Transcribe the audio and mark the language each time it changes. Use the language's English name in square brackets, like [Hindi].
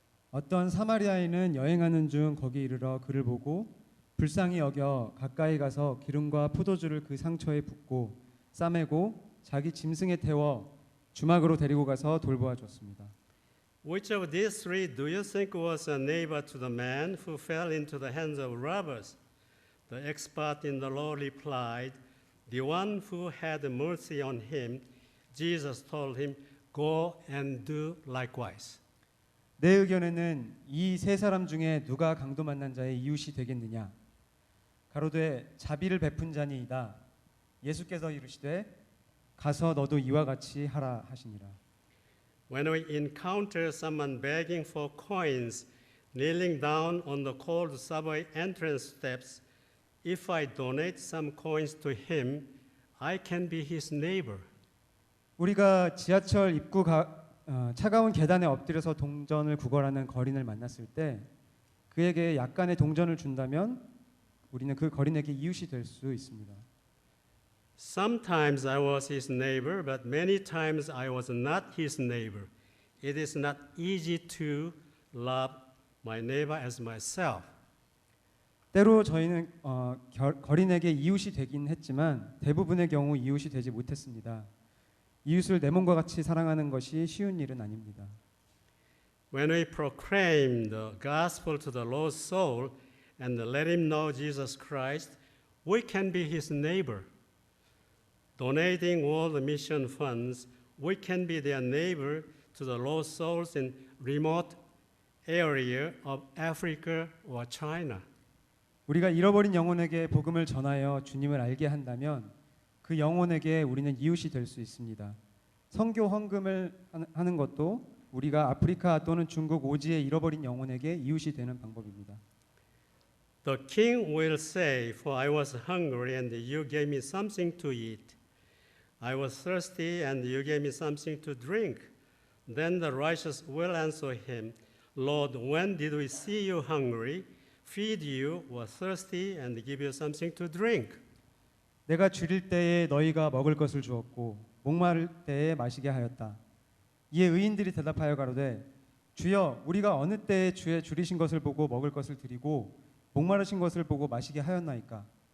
[Korean] 어떤 사마리아인은 여행하는 중 거기 이르러 그를 보고 불쌍히 여겨 가까이 가서 기름과 포도주를 그 상처에 붓고 싸매고 자기 짐승에 태워 주막으로 데리고 가서 돌보아 줬습니다. [English] Which of these three do you think was a neighbor to the man who fell into the hands of robbers? The expert in the law replied, the one who had mercy on him. Jesus told him, go and do likewise. [Korean] 내 의견에는 이 세 사람 중에 누가 강도 만난 자의 이웃이 되겠느냐? 가로되 자비를 베푼 자니이다. 예수께서 이르시되 가서 너도 이와 같이 하라 하시니라. [English] When we encounter someone begging for coins, kneeling down on the cold subway entrance steps, if I donate some coins to him, I can be his neighbor. [Korean] 우리가 지하철 입구 차가운 계단에 엎드려서 동전을 구걸하는 거린을 만났을 때 그에게 약간의 동전을 준다면 우리는 그 거린에게 이웃이 될 수 있습니다. [English] Sometimes I was his neighbor, but many times I was not his neighbor. It is not easy to love my neighbor as myself. [Korean] 때로 저희는 거린에게 이웃이 되긴 했지만 대부분의 경우 이웃이 되지 못했습니다. 이웃을 내 몸과 같이 사랑하는 것이 쉬운 일은 아닙니다. [English] When we proclaim the gospel to the lost soul and let him know Jesus Christ, we can be his neighbor. Donating all the mission funds, we can be their neighbor to the lost souls in remote area of Africa or China. [Korean] 우리가 잃어버린 영혼에게 복음을 전하여 주님을 알게 한다면 그 영혼에게 우리는 이웃이 될 수 있습니다. 선교 헌금을 하는 것도 우리가 아프리카 또는 중국 오지에 잃어버린 영혼에게 이웃이 되는 방법입니다. [English] The king will say, for I was hungry and you gave me something to eat. I was thirsty and you gave me something to drink. Then the righteous will answer him, Lord, when did we see you hungry, feed you, or thirsty, and give you something to drink? [Korean] 내가 줄일 때에 너희가 먹을 것을 주었고 목마를 때에 마시게 하였다. 이에 의인들이 대답하여 가로되 주여 우리가 어느 때에 주의 줄이신 것을 보고 먹을 것을 드리고 목마르신 것을 보고 마시게 하였나이까?